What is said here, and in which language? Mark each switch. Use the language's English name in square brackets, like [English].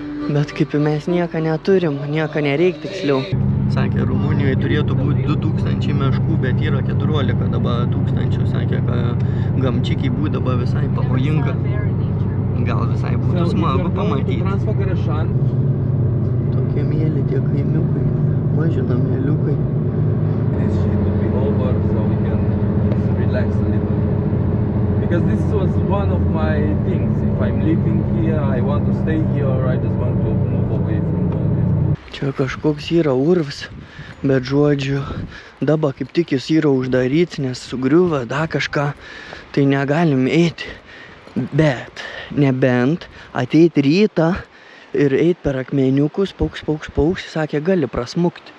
[Lithuanian] Bet kaip mes nieką neturim, nieką nereik tiksliau. Sakė, Rumunijoje turėtų būti 2000 meškų, bet yra 14 dabar tūkstančių. Sakė, kad gamčikiai būtų dabar visai pavojinga. Gal visai būtų smagu pamatyti. Tokie mėly tie kaimiukai, maži nameliukai. [English] This shit will be over so we can relax a little. Because this was one of my things. If I'm living here, I want to stay here, or I just want to move away from all this. [Lithuanian] Čia kažkoks yra urvs, bet žodžiu, dabar kaip tik jis yra uždaryts, nes sugriuva, da kažką, tai negalim eiti. Bet, nebent ateiti rytą ir eit per akmeniukus, paukš, sakė, gali prasmukti.